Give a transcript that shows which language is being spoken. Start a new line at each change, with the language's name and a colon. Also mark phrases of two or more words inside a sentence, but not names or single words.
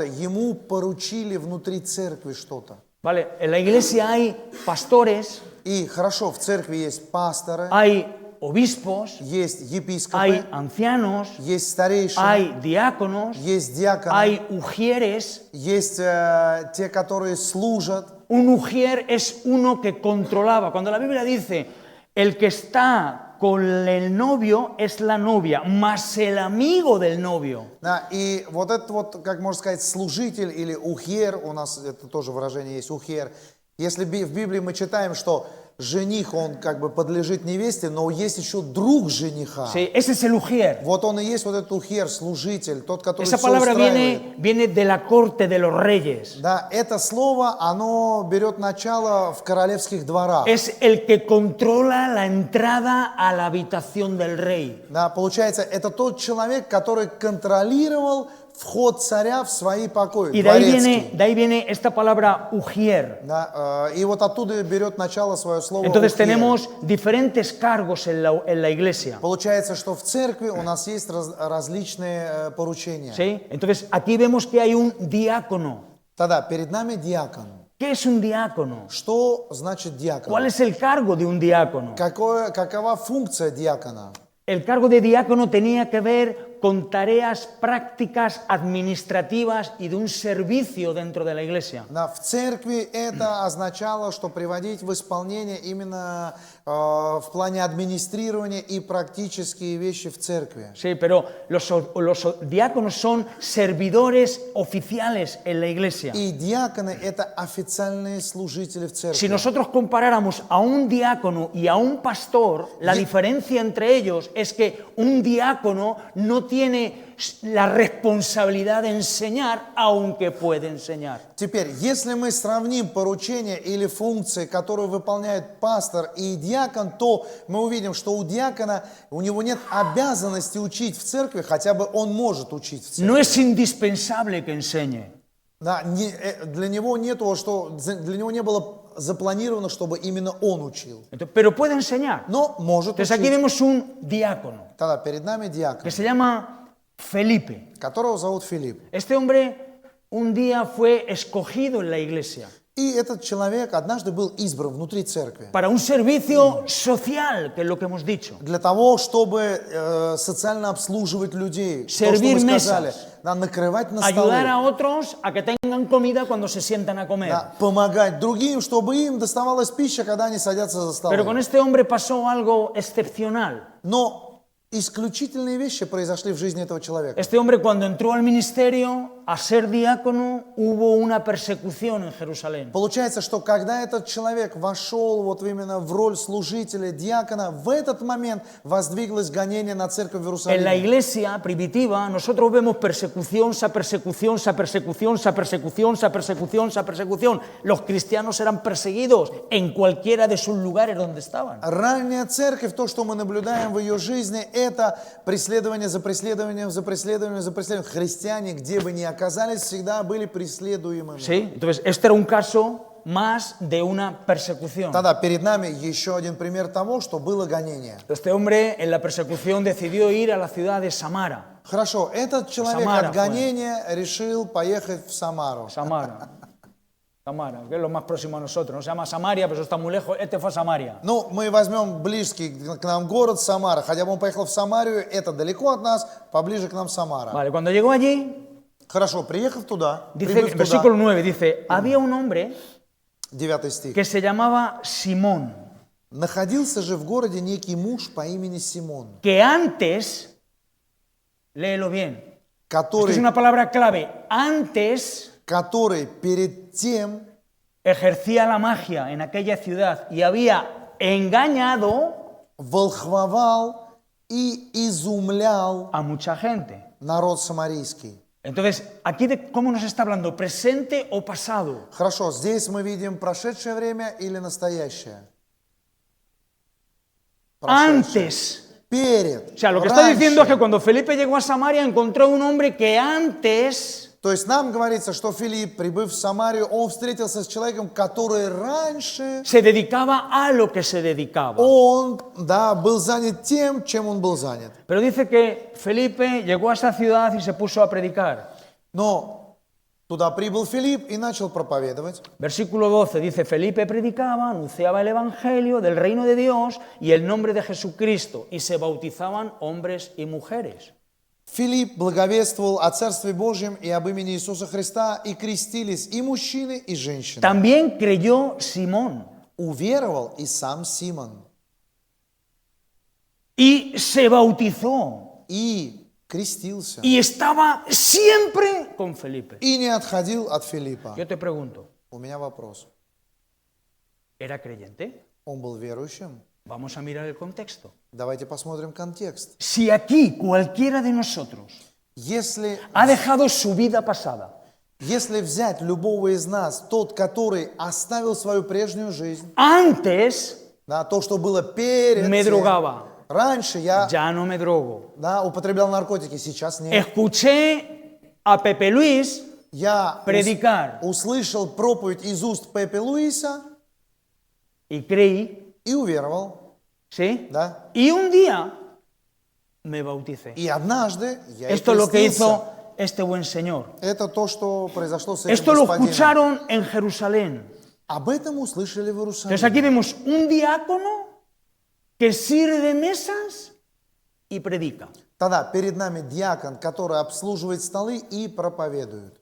Russian: Ему поручили внутри церкви что-то.
Spanish: Vale, en la iglesia hay pastores,
Russian: И хорошо, в церкви есть пасторы,
Spanish: hay obispos,
Russian: есть епископы,
Spanish: hay ancianos,
Russian: есть старейшины,
Spanish: hay diáconos,
Russian: есть диаконы,
Spanish: hay ujieres.
Russian: есть те, которые служат.
Spanish: Un ujier es uno que controlaba. Cuando la Biblia dice, el que está con el novio es la novia, más el amigo del novio.
Russian: Да, и вот этот вот, как можно сказать, служитель или ухер, у нас это тоже выражение есть, ухер. Если в Библии мы читаем, что жених, он как бы подлежит невесте, но есть еще друг жениха.
Spanish: Sí, ese es el ujier.
Russian: Вот он и есть вот этот ухер, служитель, тот, который
Spanish: Esa
Russian: все
Spanish: palabra
Russian: устраивает.
Spanish: viene de la corte de los reyes.
Russian: Да, это слово, оно берет начало в королевских дворах.
Spanish: Es el que controla la entrada a la habitación del rey.
Russian: Да, получается, это тот человек, который контролировал вход царя в свои покои,
Spanish: Y
Russian: дворецкий.
Spanish: de ahí viene esta palabra ujier.
Russian: Да, и вот оттуда берет начало свое слово
Spanish: Entonces
Russian: «ухер».
Spanish: tenemos diferentes cargos en la iglesia.
Russian: Получается, что в церкви у нас есть различные поручения.
Spanish: ¿Sí? Entonces aquí vemos que hay un diácono.
Russian: Тогда перед нами диакон.
Spanish: ¿Qué es un diácono?
Russian: Что значит диакон?
Spanish: ¿Cuál es el cargo de un diácono?
Russian: Какова функция диакона?
Spanish: El cargo de diácono tenía que ver con tareas prácticas, administrativas y de un servicio dentro de la iglesia.
Russian: В церкви это означало, что приводить в исполнение именно в плане администрирования и практические вещи в церкви.
Spanish: Sí, pero los diáconos son servidores oficiales en la iglesia.
Russian: И диаконы – это официальные служители в церкви.
Spanish: Si nosotros comparáramos a un diácono y a un pastor, la diferencia entre ellos es que un diácono no tiene la responsabilidad de enseñar, aunque puede enseñar.
Russian: Теперь, если мы сравним поручения или функции, которые выполняет пастор и диакон, то мы увидим, что у диакона, у него нет обязанности учить в церкви, хотя бы он может учить в церкви.
Spanish: No es indispensable que enseñe.
Russian: Да, для него не было запланировано, чтобы именно он учил.
Spanish: Pero puede enseñar.
Russian: Но может
Spanish: Entonces aquí
Russian: учить.
Spanish: vemos un diácono
Russian: Тогда перед нами диакон,
Spanish: que se llama Felipe.
Russian: которого зовут Филипп.
Spanish: Este hombre un día fue escogido en la iglesia
Russian: И этот человек однажды был избран внутри церкви
Spanish: para un servicio social, que es lo que hemos dicho.
Russian: для того, чтобы социально обслуживать людей. То, что
Spanish: Servir
Russian: мы сказали,
Spanish: mesas.
Russian: да, накрывать на
Spanish: Ayudar
Russian: столы,
Spanish: a otros a que tengan comida cuando se sientan a comer.
Russian: да, помогать другим, чтобы им доставалась пища, когда они садятся за
Spanish: Pero con
Russian: столом.
Spanish: este hombre pasó algo excepcional.
Russian: Но исключительные вещи произошли в жизни этого человека.
Spanish: Este hombre cuando entró al ministerio a ser diácono hubo una persecución en Jerusalén.
Russian: Получается, что когда этот человек вошел вот именно в роль служителя, диакона, в этот момент воздвиглось гонение на церковь в
Spanish: En la
Russian: Иерусалиме.
Spanish: iglesia primitiva nosotros vemos persecución, esa persecución, esa persecución, esa persecución, esa persecución, esa persecución. Los cristianos eran perseguidos en cualquiera de sus lugares donde estaban.
Russian: Ранняя церковь, то, что мы наблюдаем в ее жизни, это преследование за преследованием, за преследованием, за преследованием. Христиане, где бы ни оказались, всегда были преследуемыми.
Spanish: ¿Sí? Entonces, este era un caso más de una persecución.
Russian: Тогда перед нами еще один пример того, что было гонение.
Spanish: Este hombre en la persecución decidió ir a la ciudad de Samara.
Russian: Хорошо, этот человек Самара от гонения решил поехать в Самару.
Spanish: Samara, que es lo más próximo a nosotros. No se llama Samaria, pero eso está muy lejos. Este fue a Samaria.
Russian: Ну, мы возьмем близкий к нам город Самара. Хотя бы он поехал в Самарию, это далеко от нас, поближе к нам Самара.
Spanish: Vale, cuando llegó allí,
Russian: Хорошо, приехав туда,
Spanish: dice,
Russian: прибыв туда,
Spanish: versículo 9 dice, había un hombre
Russian: 9 стих.
Spanish: que se llamaba Simón,
Russian: Находился же в городе некий муж по имени Симон,
Spanish: que antes, léelo bien, esto es
Russian: который,
Spanish: una palabra clave, antes
Russian: перед тем
Spanish: ejercía la magia en aquella ciudad y había engañado
Russian: волхвовал и изумлял
Spanish: a mucha gente.
Russian: народ самарийский.
Spanish: Entonces, aquí de cómo nos está hablando, presente o pasado.
Russian: Хорошо, здесь мы видим прошедшее время или настоящее? Прошедшее.
Spanish: Antes.
Russian: Перед.
Spanish: O sea, lo que está diciendo es
Russian: раньше.
Spanish: que cuando Felipe llegó a Samaria encontró un hombre que antes
Russian: То есть нам говорится, что Филипп, прибыв в Самарию, он встретился с человеком, который раньше,
Spanish: se dedicaba a lo que se dedicaba.
Russian: он, да, был занят тем, чем он был занят.
Spanish: Pero dice que Felipe llegó a esa ciudad y se puso a predicar.
Russian: Но Туда прибыл Филипп и начал проповедовать.
Spanish: Versículo 12 dice, Felipe predicaba, anunciaba el Evangelio del reino de Dios y el nombre de Jesucristo, y se bautizaban hombres y mujeres.
Russian: Филипп благовествовал о Царстве Божьем и об имени Иисуса Христа, и крестились и мужчины, и женщины.
Spanish: También creyó Simón
Russian: Уверовал и сам Симон.
Spanish: y se bautizó
Russian: И крестился.
Spanish: y estaba siempre con Felipe.
Russian: И не отходил от Филиппа.
Spanish: Yo te pregunto,
Russian: У меня вопрос.
Spanish: ¿era creyente?
Russian: Он был верующим?
Spanish: Vamos a mirar el contexto.
Russian: Давайте посмотрим контекст.
Spanish: Si aquí cualquiera de nosotros
Russian: Если
Spanish: ha dejado su vida pasada,
Russian: взять любого из нас, тот, который оставил свою прежнюю жизнь,
Spanish: antes
Russian: да, то, что было перед
Spanish: me
Russian: тем,
Spanish: drogaba,
Russian: раньше я
Spanish: ya no me drogo.
Russian: да, употреблял наркотики, сейчас нет.
Spanish: Escuché a Pepe Luis
Russian: Я
Spanish: predicar
Russian: услышал проповедь из уст Пепе Луиса
Spanish: y creí,
Russian: и уверовал.
Spanish: ¿sí?
Russian: Да?
Spanish: Y un día me bauticé.
Russian: И однажды я и
Spanish: Esto es lo que
Russian: крестился.
Spanish: hizo este buen señor.
Russian: Это то, что произошло с этим
Spanish: Esto lo
Russian: господином.
Spanish: escucharon en Jerusalén.
Russian: Об этом услышали в
Spanish: Entonces
Russian: Иерусалиме.
Spanish: aquí vemos un diácono que sirve mesas y predica.
Russian: Тогда перед нами диакон, который обслуживает столы и проповедует.